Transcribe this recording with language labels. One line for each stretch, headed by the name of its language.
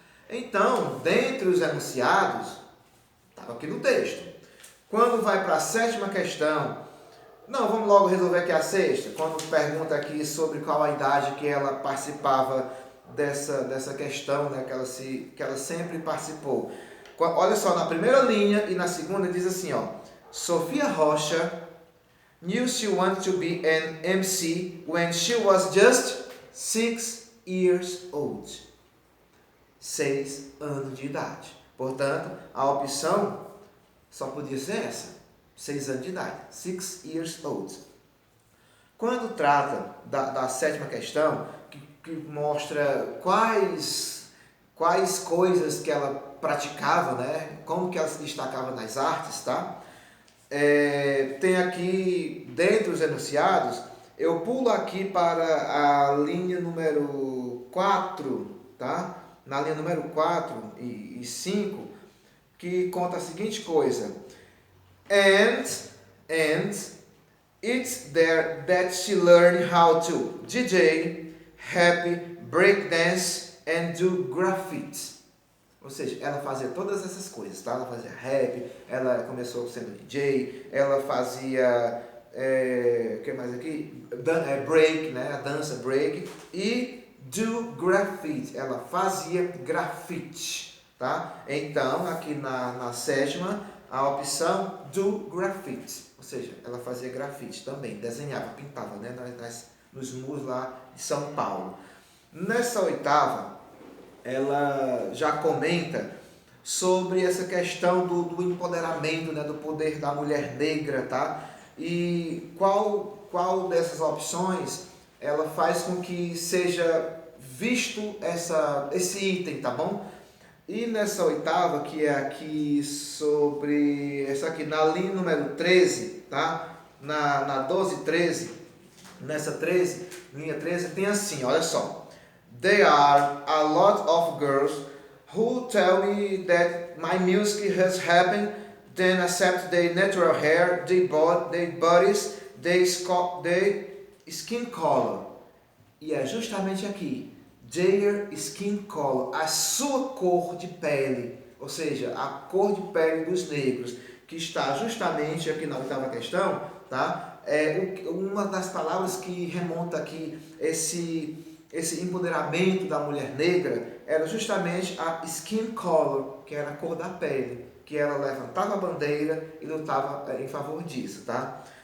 Portuguese: Então, dentre os enunciados, estava aqui no texto. Quando vai para a sétima questão Não, vamos logo resolver aqui a sexta, quando pergunta aqui sobre qual a idade que ela participava dessa questão, né, que ela sempre participou. Olha só, na primeira linha e na segunda diz assim, ó,
English: Sofia Rocha knew she wanted to be an MC when she was just 6 years old.
Portuguese: 6 anos de idade. Portanto, a opção só podia ser essa. 6 anos de idade.
English: 6 years old.
Portuguese: Quando trata da sétima questão, que mostra quais coisas que ela praticava, né? Como que ela se destacava nas artes, tá? Tem aqui, dentre os enunciados, eu pulo aqui para a linha número 4, tá? Na linha número 4 e 5, que conta a seguinte coisa.
English: And it's there that she learned how to DJ, rap, breakdance and do graffiti.
Portuguese: Ou seja, ela fazia todas essas coisas, tá? Ela fazia rap, ela começou sendo DJ, ela fazia, o que mais aqui? Break, né? A dança break e do graffiti, ela fazia grafite, tá? Então, aqui na sétima, a opção do graffiti, ou seja, ela fazia grafite também, desenhava, pintava, né? Nos muros lá de São Paulo. Nessa oitava, ela já comenta sobre essa questão do empoderamento, né, do poder da mulher negra, tá? E qual dessas opções ela faz com que seja visto esse item, tá bom? E nessa oitava, que é aqui sobre, essa aqui na linha número 13, tá? Na 12 e 13, nessa 13, linha 13, tem assim, olha só.
English: There are a lot of girls who tell me that my music has happened, then accept their natural hair, their bodies, their skin color.
Portuguese: E é justamente aqui,
English: their skin color,
Portuguese: a sua cor de pele, ou seja, a cor de pele dos negros, que está justamente aqui na oitava questão, tá? Uma das palavras que remonta aqui esse empoderamento da mulher negra era justamente a skin color, que era a cor da pele, que ela levantava a bandeira e lutava em favor disso, tá?